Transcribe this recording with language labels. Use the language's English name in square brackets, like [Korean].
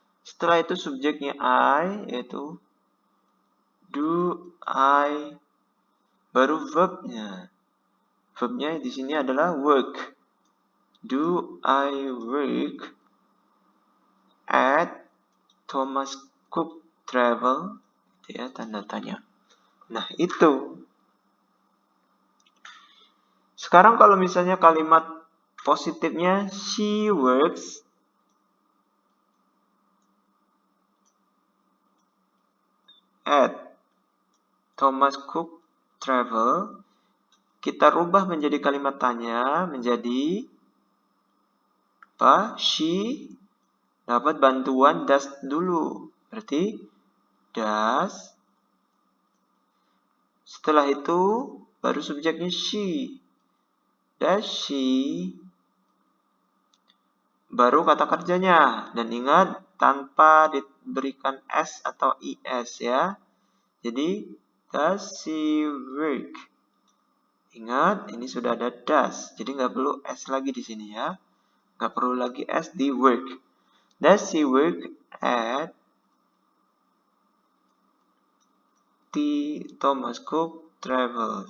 [Indonesian] Setelah itu subjeknya I yaitu do I, baru verbnya. Verbnya di sini adalah work. [English] Do I work at Thomas Cook Travel? [Indonesian] Itu ya tanda tanya. Nah, itu. Sekarang kalau misalnya kalimat positifnya [English] she works at Thomas Cook Travel, [Indonesian] kita rubah menjadi kalimat tanya menjadi apa? She dapat bantuan does dulu. Berarti does. Setelah itu baru subjeknya she. [English] Does she. [Indonesian] Baru kata kerjanya. Dan ingat tanpa diberikan s atau is ya. Jadi [English] does she work? [Indonesian] Ingat ini sudah ada does. Jadi nggak perlu s lagi di sini ya. Nggak perlu lagi s di work. [English] Does she work at Thomas Cook Travel?